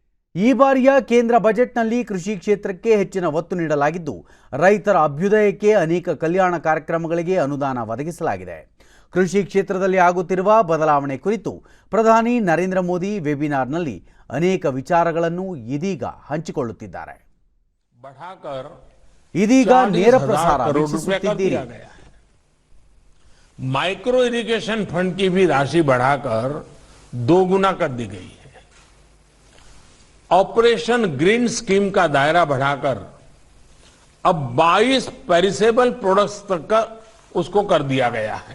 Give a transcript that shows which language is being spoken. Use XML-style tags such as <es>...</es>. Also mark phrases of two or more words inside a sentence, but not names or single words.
<kn>ಈ ಬಾರಿಯ ಕೇಂದ್ರ ಬಜೆಟ್ನಲ್ಲಿ ಕೃಷಿ ಕ್ಷೇತ್ರಕ್ಕೆ ಹೆಚ್ಚಿನ ಒತ್ತು ನೀಡಲಾಗಿದ್ದು, ರೈತರ ಅಭ್ಯುದಯಕ್ಕೆ ಅನೇಕ ಕಲ್ಯಾಣ ಕಾರ್ಯಕ್ರಮಗಳಿಗೆ ಅನುದಾನ ಒದಗಿಸಲಾಗಿದೆ. ಕೃಷಿ ಕ್ಷೇತ್ರದಲ್ಲಿ ಆಗುತ್ತಿರುವ ಬದಲಾವಣೆ ಕುರಿತು ಪ್ರಧಾನಿ ನರೇಂದ್ರ ಮೋದಿ ವೆಬಿನಾರ್ನಲ್ಲಿ ಅನೇಕ ವಿಚಾರಗಳನ್ನು ಇದೀಗ ಹಂಚಿಕೊಳ್ಳುತ್ತಿದ್ದಾರೆ. ಇದೀಗ ನೇರ ಪ್ರಸಾರ ವೀಕ್ಷಿಸುತ್ತಿದ್ದೀರಿ.</kn> <en>micro irrigation fund</en> <hi>की भी राशि बढ़ाकर 2 गुना कर दी गई है. ऑपरेशन ग्रीन स्कीम का दायरा बढ़ाकर अब 22</hi> <en>perishable products</en> <hi>तक का उसको कर दिया गया है.</hi>